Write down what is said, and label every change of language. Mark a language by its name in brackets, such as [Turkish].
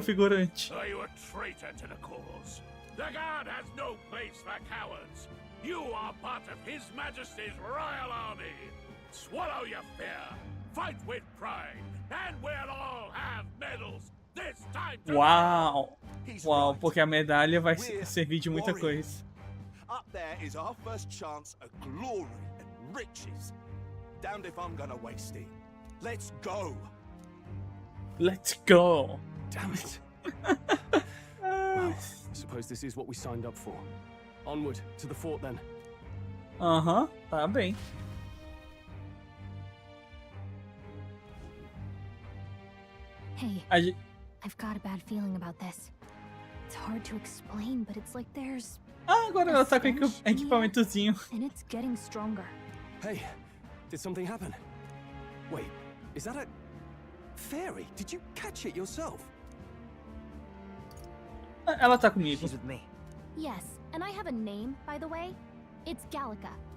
[Portuguese] figurante. [English] Are you a traitor to the cause? The guard has no place for cowards. You are part of His Majesty's Royal Army. Swallow your fear. Fight with pride. And we'll all have medals. This time to [Portuguese] Uau! Uau, porque a medalha vai servir de muita coisa. [English] Up there is our first chance at glory and riches. Damned if I'm gonna waste it. Let's go. Let's go. Damn it. Well, I suppose this is what we signed up for. Onward to the fort then. [Portuguese] Aham, tá bem. [English] Hey, A I've got a bad feeling about this. It's hard to explain, but it's like there's... [Portuguese] Ah, agora ela tá com equipamentozinho. [English] And it's getting stronger. Hey, did something happen? Wait, is that a... fairy? Did you catch it yourself? [Portuguese] Ela tá comigo. [English] She's with me. Yes, and I have a name, by the way. It's Gallica.